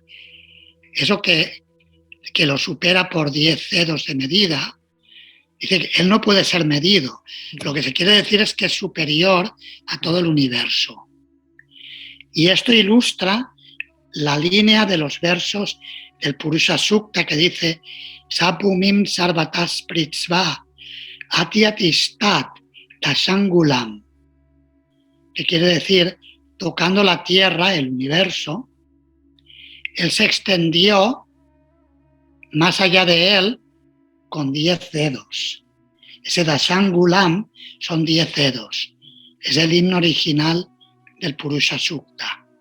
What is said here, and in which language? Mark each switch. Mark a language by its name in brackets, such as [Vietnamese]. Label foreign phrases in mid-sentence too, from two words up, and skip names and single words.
[Spanish] Eso que lo supera por 10 dedos de medida, dice que él no puede ser medido. Lo que se quiere decir es que es superior a todo el universo. Y esto ilustra la línea de los versos del Purusha Sukta que dice [Sanskrit] Sapumim sarvatas pritsva atiatistat tashangulam, [Spanish] que quiere decir, tocando la tierra, el universo, él se extendió más allá de él con 10 dedos. Ese Dashangulam son 10 dedos. Es el himno original del Purusha Sukta.